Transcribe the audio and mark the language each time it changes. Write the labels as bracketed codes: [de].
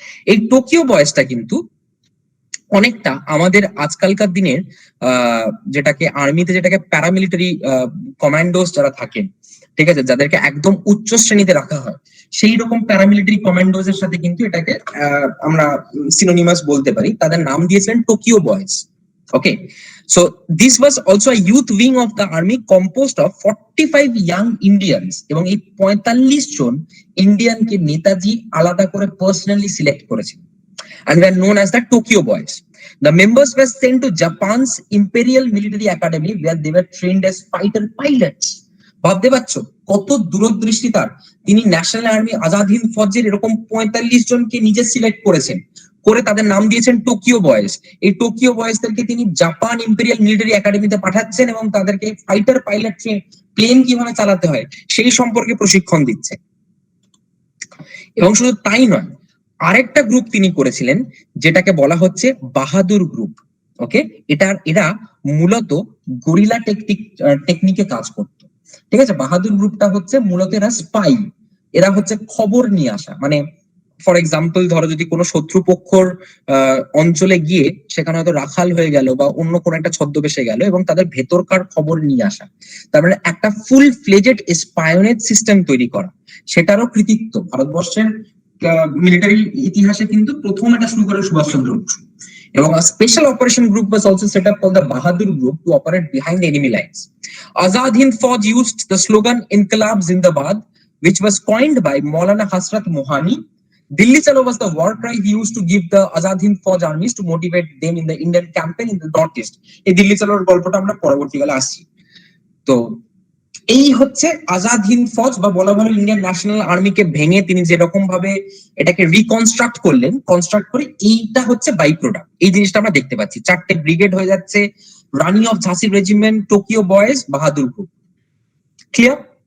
[bn] এই টোকিও বয়েজটা কিন্তু অনেকটা আমাদের আজকালকার দিনের যেটাকে আর্মিতে যেটাকে প্যারামিলিটারি কমান্ডোস যারা থাকেন, ঠিক আছে, যাদেরকে একদম উচ্চ শ্রেণীতে রাখা হয়, সেই রকম প্যারামিলিটারি কমান্ডোজ এর সাথে কিন্তু এটাকে আমরা সিনোনিমাস বলতে পারি। তাদের নাম দিয়েছিলেন Tokyo boys. [en] okay, so this was also a youth wing of the army composed of 45 young Indians, [bn] এবং এই 45 জন ইন্ডিয়ানকে নেতাজি আলাদা করে পার্সোনালি সিলেক্ট করেছেন, [en] and were known as the Tokyo Boys. The members were sent to Japan's Imperial Military Academy where they were trained as fighter pilots. [bn] ভাবতে পারছো কত দূরদৃষ্টি তার, তিনি ন্যাশনাল আর্মি আজাদ হিন্দ ফৌজের এরকম 45 জনকে নিজে সিলেক্ট করেছেন, করে তাদের নাম দিয়েছেন টোকিও বয়েজ। এই টোকিও বয়েজদেরকে তিনি জাপান ইম্পেরিয়াল মিলিটারি একাডেমিতে পাঠাচ্ছেন এবং তাদেরকে ফাইটার পাইলট প্লেন কিভাবে চালাতে হয় সেই সম্পর্কে প্রশিক্ষণ দিচ্ছে। এবং শুধু তাই নয়, আরেকটা গ্রুপ তিনি করেছিলেন যেটাকে বলা হচ্ছে বাহাদুর গ্রুপ। ওকে, এরা মূলত গরিলা টেকনিকে কাজ করতো। ঠিক আছে, বাহাদুর গ্রুপটা হচ্ছে মূলত এরা স্পাই, এরা হচ্ছে খবর নিয়ে আসা, মানে [en] for example [bn] ধরো যদি কোনো শত্রুপক্ষর অঞ্চলে গিয়ে সেখানে হয়তো রাখাল হয়ে গেল বা অন্য কোনো একটা ছদ্মবেশে গেল এবং তাদের ভেতরকার খবর নিয়ে আসা, তার মানে একটা ফুল ফ্লেজেড স্পায়োনেজ সিস্টেম তৈরি করা, সেটারও কৃতিত্ব ভারতবর্ষের মিলিটারি ইতিহাসে কিন্তু প্রথম এটা শুরু করে সুভাষচন্দ্র বসু। [en] এবং a special operation group was also set up called the Bahadur Group to operate behind enemy lines. Azad Hind Fauj used the slogan Inqilab Zindabad, which was coined by Maulana Hasrat Mohani. Dilli Chalo was the war cry he used to give the Azad Hind Fauj armies to motivate them in the Indian campaign in the northeast. [bn] এই দিল্লি চালোর গল্পটা আমরা পরবর্তীকালে আসছি। তো এই হচ্ছে আজাদ হিন্দ ফৌজ বা বলা ভালো ইন্ডিয়ান ন্যাশনাল আর্মিকে ভেঙে তিনি যেরকম ভাবে এটাকে রিকনস্ট্রাক্ট করলেন, কনস্ট্রাক্ট করে এইটা হচ্ছে বাই প্রোডাক্ট। এই জিনিসটা আমরা দেখতে পাচ্ছি, 4টে ব্রিগেড হয়ে যাচ্ছে, রানি of ঝাঁসি regiment, Tokyo boys, Bahadur group. Clear?